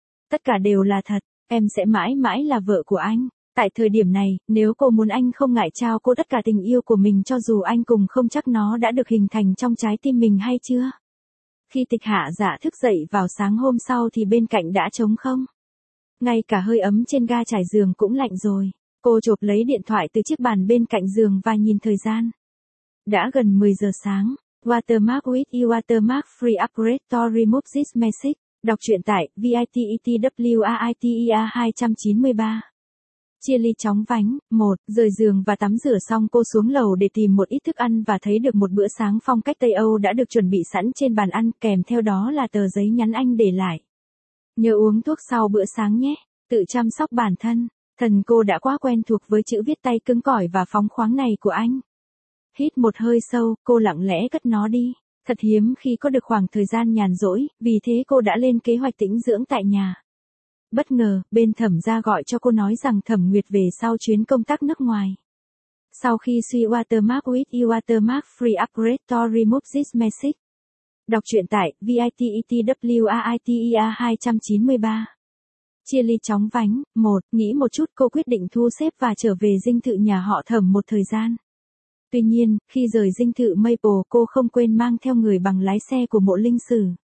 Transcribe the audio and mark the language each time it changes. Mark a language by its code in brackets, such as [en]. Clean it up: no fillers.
[vi] Tất cả đều là thật, em sẽ mãi mãi là vợ của anh. Tại thời điểm này, nếu cô muốn anh không ngại trao cô tất cả tình yêu của mình cho dù anh cùng không chắc nó đã được hình thành trong trái tim mình hay chưa. Khi Tịch Hạ Dạ thức dậy vào sáng hôm sau thì bên cạnh đã trống không. Ngay cả hơi ấm trên ga trải giường cũng lạnh rồi. Cô chộp lấy điện thoại từ chiếc bàn bên cạnh giường và nhìn thời gian. Đã gần 10 giờ sáng. [en] Watermark with you watermark free upgrade to remove this message. [vi] Đọc truyện tại VITETWAITEA 293. Chia ly chóng vánh, một, rời giường và tắm rửa xong cô xuống lầu để tìm một ít thức ăn và thấy được một bữa sáng phong cách Tây Âu đã được chuẩn bị sẵn trên bàn ăn, kèm theo đó là tờ giấy nhắn anh để lại. Nhớ uống thuốc sau bữa sáng nhé, tự chăm sóc bản thân, thần cô đã quá quen thuộc với chữ viết tay cứng cỏi và phóng khoáng này của anh. Hít một hơi sâu, cô lặng lẽ cất nó đi, thật hiếm khi có được khoảng thời gian nhàn rỗi, vì thế cô đã lên kế hoạch tĩnh dưỡng tại nhà. Bất ngờ, bên Thẩm gia gọi cho cô nói rằng Thẩm Nguyệt về sau chuyến công tác nước ngoài. Sau khi suy [en] watermark with you watermark free upgrade to remove this message. [vi] Đọc truyện tại VITETWAITEA 293. Chia ly chóng vánh, một, nghĩ một chút cô quyết định thu xếp và trở về dinh thự nhà họ Thẩm một thời gian. Tuy nhiên, khi rời dinh thự Maple cô không quên mang theo người bằng lái xe của Mộ Linh Sử.